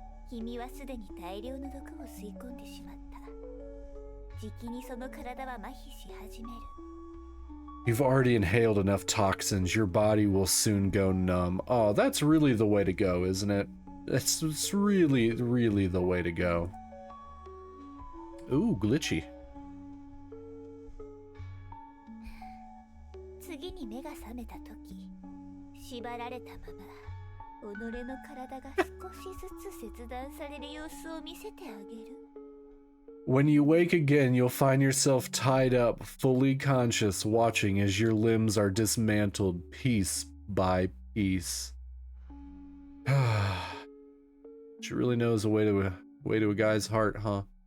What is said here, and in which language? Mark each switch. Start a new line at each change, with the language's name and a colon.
Japanese: 君はすでに大量の毒を吸い込んでしまった。じきにその体は麻痺し始める。
English: You've already inhaled enough toxins. Your body will soon go numb. Oh, that's really the way to go, isn't it? It's really, really the way to go. Ooh, glitchy.
Japanese: 次に目が覚めたとき、縛られたまま、己の体が少しずつ切断される様子を見せてあげる。
English: When you wake again, you'll find yourself tied up, fully conscious, watching as your limbs are dismantled piece by piece. She really knows a way to a guy's heart, huh?